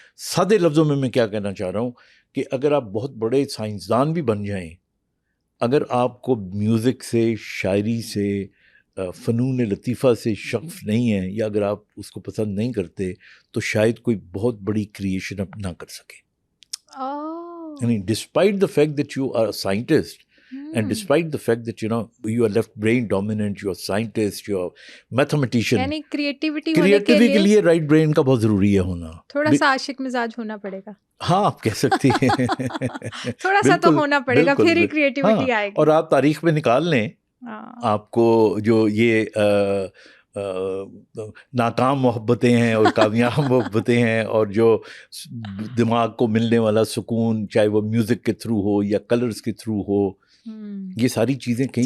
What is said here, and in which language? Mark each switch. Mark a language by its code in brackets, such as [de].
[ur] سادے لفظوں میں کیا کہنا چاہ رہا ہوں کہ اگر آپ بہت بڑے سائنسدان بھی بن جائیں, اگر آپ کو میوزک سے, شاعری سے, فنون لطیفہ سے شغف نہیں ہے, یا اگر آپ اس کو پسند نہیں کرتے, تو شاید کوئی بہت بڑی کریشن اب نہ کر سکے. [en] یعنی despite the fact that you are a scientist, and despite the fact that you are left brain dominant, you are scientist, you are mathematician, [ur] یعنی کریٹیوٹی کے لیے رائٹ برین کا بہت ضروری ہے ہونا. تھوڑا سا عاشق مزاج ہونا پڑے گا. ہاں آپ کہہ سکتی ہیں, تھوڑا سا تو ہونا پڑے گا, پھر ہی کریٹیوٹی آئے گی. اور آپ تاریخ میں نکال لیں, آپ کو جو یہ ناکام محبتیں ہیں اور کامیاب محبتیں ہیں، اور جو دماغ کو ملنے والا سکون، چاہے وہ میوزک کے تھرو ہو یا کلرز کے تھرو ہو، یہ ساری چیزیں کہیں